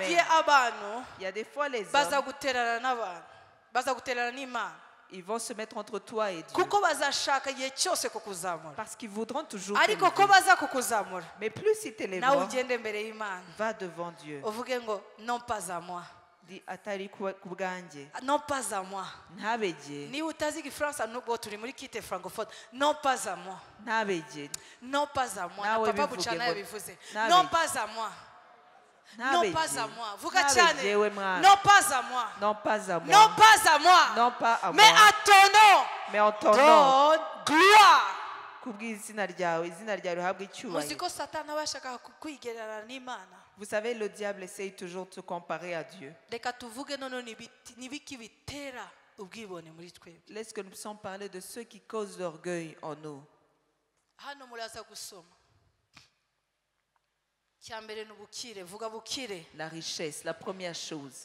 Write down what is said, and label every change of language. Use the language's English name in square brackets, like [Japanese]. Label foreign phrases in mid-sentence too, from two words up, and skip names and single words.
[French] Il y a des fois les hommes, ils vont se mettre entre toi et Dieu. Parce qu'ils voudront toujours t'élever. Mais plus ils t'élèveront, va devant Dieu. Non pas à moi. Dis, [Kinyarwanda] atari kubwanjye. [French] Non pas à moi. [Kinyarwanda] Ntabegye. Ni utazi igifaransa nubwo turi muri kite francophone. [French] Non pas à moi. [Kinyarwanda] Ntabegye. [French] Non pas à moi. [Kinyarwanda] Na papa Buchana yabivuze. [French] Non pas à moi. Non pas à moi. [Kinyarwanda] Vuga cyane. [French] Non pas à moi. Non pas à moi. Non pas à moi. Non pas à moi. Mais à ton nom. Mais en ton nom. Donne gloire. [Kinyarwanda] Kubw'izina ryawe, izina ryawe rihabwe icyubahiro. Muziko Satani abashaka kwigererana n'Imana. [French] Vous savez, le diable essaye toujours de se comparer à Dieu. Laisse que nous puissions parler de ceux qui causent l'orgueil en nous. La richesse, la première chose.